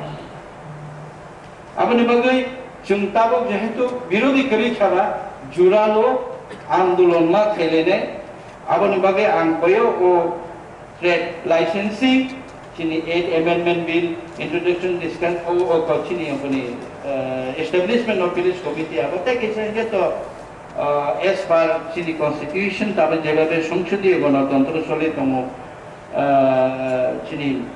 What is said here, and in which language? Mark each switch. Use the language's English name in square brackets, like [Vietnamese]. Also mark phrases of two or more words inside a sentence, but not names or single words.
[Bodo] आपनि बगै जों ताबो जेहेतु विरोधी करि खाबा जुरालो आंदोलन मा खेलेने आपनि बगै आं कयो ओ [English] trade licensing [Bodo] चिनि [English] 8 amendment bill introduction discuss [Bodo] ओ चिनि अपनि [English] establishment of village committee abate [Bodo] किसे तो [English] as per [Bodo] चिनि constitution ताबे जेबाबे संसदीय गणतंत्र चले दङ चिनि